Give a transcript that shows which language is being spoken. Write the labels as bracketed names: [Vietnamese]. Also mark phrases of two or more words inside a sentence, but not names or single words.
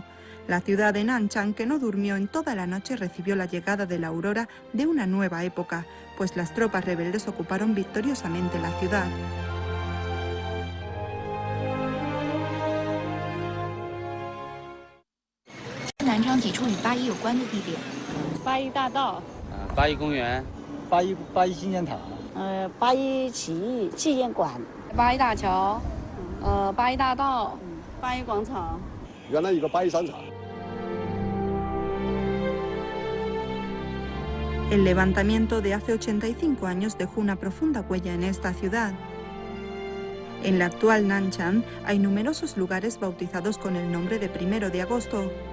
[Spanish] La ciudad de Nanchang, que no durmió en toda la noche, recibió la llegada de la aurora de una nueva época, pues las tropas rebeldes ocuparon victoriosamente la ciudad. [Chinese] Nanchang 几处与8·1有关的地点 8·1大道、 8·1公园、 8·1纪念塔、 8·1起义纪念馆、 8·1大桥、8·1大道、 8·1广场。原来有个8·1商场。 [Spanish] El levantamiento de hace 85 años dejó una profunda huella en esta ciudad. En la actual Nanchang hay numerosos lugares bautizados con el nombre de 1 de agosto.